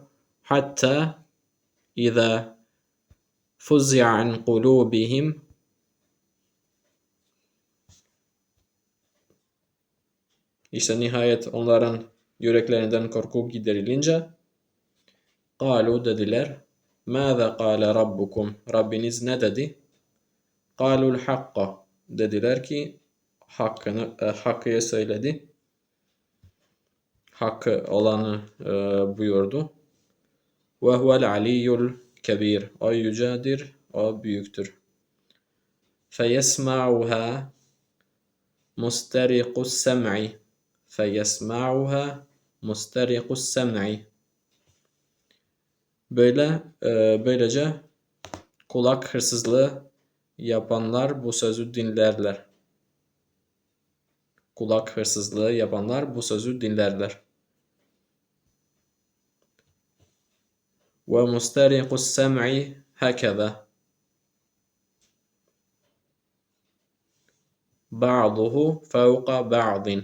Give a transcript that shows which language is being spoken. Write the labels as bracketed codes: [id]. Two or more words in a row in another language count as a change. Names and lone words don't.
[ar] حتى إذا فزع عن قلوبهم, [tr] İşte nihayet onların yüreklerinden korku giderilince قَالُوا, dediler, [ar] مَاذَا قَالَ رَبُّكُمْ, [tr] Rabbiniz ne dedi? [ar] قَالُوا الْحَقَّ, [tr] dediler ki hakkı söyledi. Hakkı olanı buyurdu. [ar] وَهُوَ الْعَلِيُّ الْكَبِيرُ, [tr] o yücedir, o büyüktür. [ar] فَيَسْمَعُهَا مُسْتَرِقُ السَّمْعِ فَيَسْمَعُهَا مُسْتَرِقُ السَّمْعِ, [tr] böylece kulak hırsızlığı yapanlar bu sözü dinlerler. Kulak hırsızlığı yapanlar bu sözü dinlerler. [ar] ومسترق السمع هكذا بعضه فوق بعض.